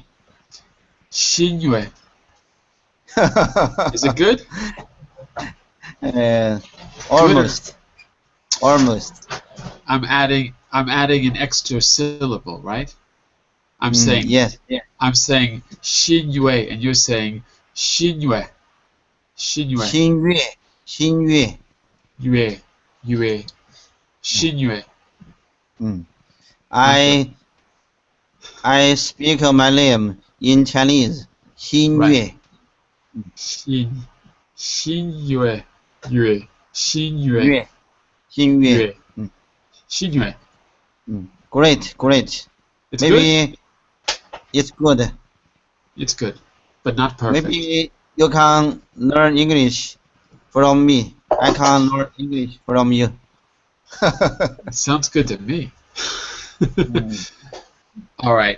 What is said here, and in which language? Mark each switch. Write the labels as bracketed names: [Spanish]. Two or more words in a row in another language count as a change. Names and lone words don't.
[English] Xingyue. Is it good? Almost. Almost. I'm adding an extra syllable, right? I'm saying yes. Yeah. I'm saying Xingyue, and you're saying Xingyue. Xingyue. Xingyue. Yue. Xingyue. I I speak my name in Chinese. [Chinese] 新月新月新月月新月月新月 [English] Great, great. It's Maybe it's good. good. It's good, but not perfect. Maybe you can learn English from me. I can learn English from you. It sounds good to me. All right.